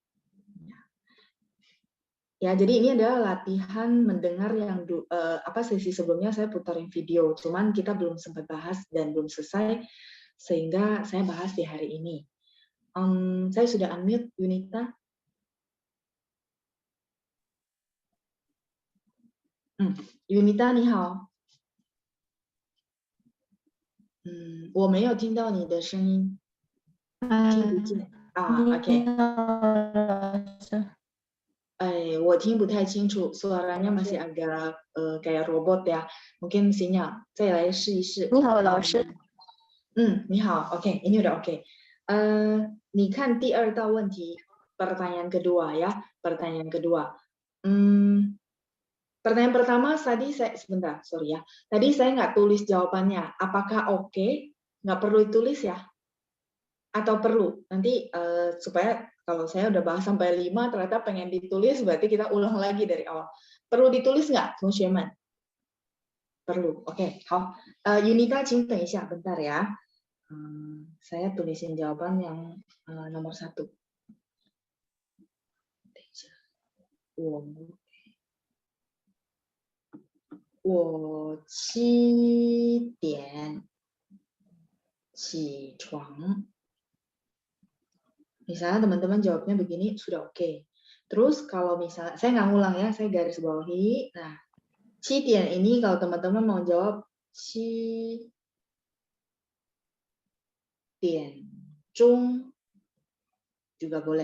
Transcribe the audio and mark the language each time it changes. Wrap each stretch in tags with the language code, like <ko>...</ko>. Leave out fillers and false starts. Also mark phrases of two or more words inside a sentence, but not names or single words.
<id>Ya, jadi ini adalah latihan mendengar yang sesi sebelumnya saya putarin video, cuman kita belum sempat bahas dan belum selesai, sehingga saya bahas di hari ini. Saya sudah unmute, Yunita.</id> <zh>云妮达你好。我没有听到你的声音，听不见。OK。我听不太清楚</zh> <id>，suaranya masih agak kayak robot ya. Mungkin sinyal.</id> <zh>再来试一试。你好，老师。你好。OK，</zh> <id>ini udah OK。</id> <zh>你看第二道问题 ，</zh> <id>pertanyaan kedua ya. Pertanyaan kedua. Pertanyaan pertama tadi saya sebentar, sorry ya. Tadi saya nggak tulis jawabannya. Apakah oke? Nggak perlu ditulis ya? Atau perlu? Nanti supaya kalau saya udah bahas sampai 5, ternyata pengen ditulis, berarti kita ulang lagi dari awal. Perlu ditulis nggak, Teman-teman? Perlu. Oke,</id> <zh>好。Yunita, 请等一下,</zh> <id>bentar ya. Saya tulisin jawaban yang nomor 1.</id> <zh>我7点起床.</zh> <id>Misalnya teman-teman jawabnya begini, sudah oke. Terus kalau misalnya, saya nggak ngulang ya, saya garis bawahi. Nah, 7 点 ini kalau teman-teman mau jawab 7 点钟 juga boleh.</id>